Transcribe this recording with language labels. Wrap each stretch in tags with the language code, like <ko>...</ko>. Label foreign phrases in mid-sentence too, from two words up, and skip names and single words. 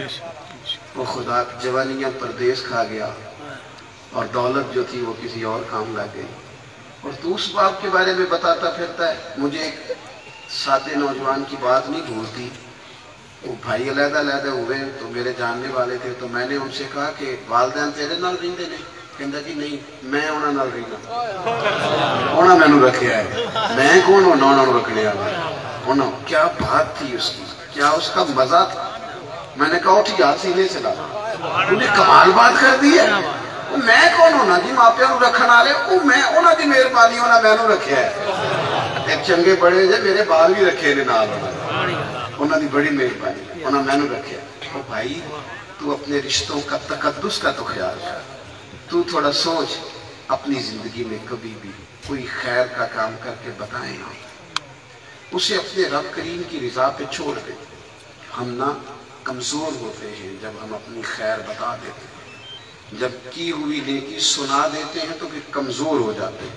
<ur>وہ خدا جوانیاں پردیس کھا گیا اور دولت جو تھی وہ کسی اور کام لگ گئی، اور تو اس باپ کے بارے میں بتاتا پھرتا ہے۔ مجھے ایک سادے نوجوان کی بات نہیں بھولتی، وہ بھائی علیحدہ علیحدہ ہوئے تو میرے جاننے والے تھے، تو میں نے ان سے کہا کہ والدین</ur> <pa>تیرے نال رہندے نے؟ کہندا جی نہیں، میں انہاں نال رہنا، انہاں مینوں رکھیا ہے، میں کون ہونا انہاں نوں رکھنے والا؟</pa> <ur>انہاں کیا بات تھی اس کی، کیا اس کا مزہ تھا۔ میں نے کہا اٹھ یار سینے سے لا، انہیں کمال بات کر دی ہے۔</ur> <pa>میں کون ہونا جی ماپیاں نوں رکھن والے، او میں انہاں دی مہربانی، انہاں مینوں رکھیا ہے۔ ایک چنگے بڑے جے میرے بال بھی رکھے نے نال، انہاں دی بڑی مہربانی، انہاں مینوں رکھیا۔</pa> <ur>او بھائی تو اپنے رشتوں کا تقدس کا تو خیال کر، تو تھوڑا سوچ اپنی زندگی میں کبھی بھی کوئی خیر کا کام کر کے بتائیں، اسے اپنے رب کریم کی رضا پہ چھوڑ دیں۔ ہم نہ کمزور ہوتے ہیں جب ہم اپنی خیر بتا دیتے ہیں، جب کی ہوئی نیکی سنا دیتے ہیں تو پھر کمزور ہو جاتے ہیں۔</ur>